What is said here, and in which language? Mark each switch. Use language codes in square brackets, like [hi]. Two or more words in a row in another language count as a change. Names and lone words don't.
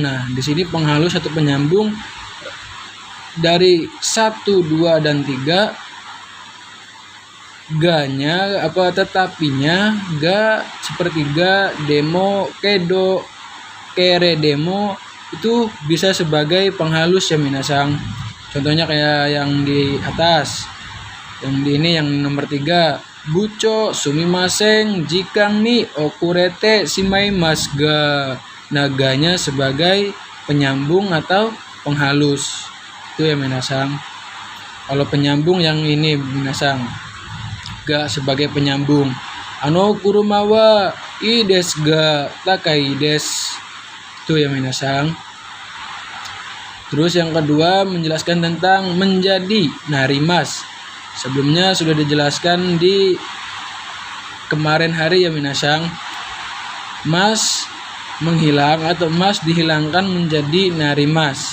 [id] Nah, di sini penghalus atau penyambung dari 1, 2 dan 3 ga-nya tetapinya ga seperti ga, demo, kedo, [ja] けれども [id] itu bisa sebagai penghalus ya minasang. Contohnya kayak yang di atas. Yang di ini yang nomor 3. [ja] 部長すみません時間に遅れてしまいますが. [id] Naganya sebagai penyambung atau penghalus. Itu ya minasang. Kalau penyambung yang ini minasang. Ga sebagai penyambung. [ja] あの車はいいですが高いです. [id] Itu ya minasang. Terus yang kedua menjelaskan tentang menjadi narimas. Sebelumnya sudah dijelaskan di kemarin hari ya minasang. Mas menghilang atau mas dihilangkan menjadi narimas.